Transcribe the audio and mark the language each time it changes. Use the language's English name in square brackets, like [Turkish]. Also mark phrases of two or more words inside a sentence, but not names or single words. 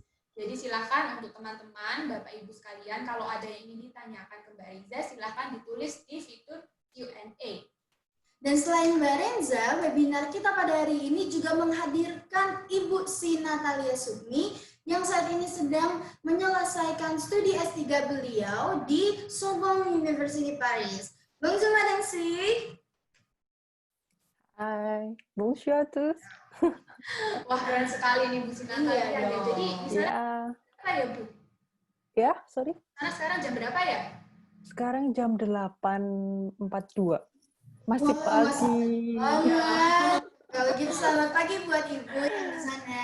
[Indonesian] Jadi silakan untuk teman-teman, Bapak Ibu sekalian, kalau ada yang ingin ditanyakan ke Mbak Reza, silakan ditulis di fitur Q&A. Dan selain Mbak Renza, webinar kita pada hari ini juga menghadirkan Ibu Si Natalia Sumi yang saat ini sedang menyelesaikan studi S3 beliau di Sorbonne University Paris. [French] Bonjour Madame Si. Hai, bonjour à tous. [Indonesian] Wah, keren sekali nih Bu Si Natalia. Iya, Jadi di sana apa ya Bu? Ya, sorry. Sana sekarang jam berapa ya? Sekarang jam 8.42. Masih pagi. pagi. Kalau gitu selamat pagi buat Ibu yang di sana.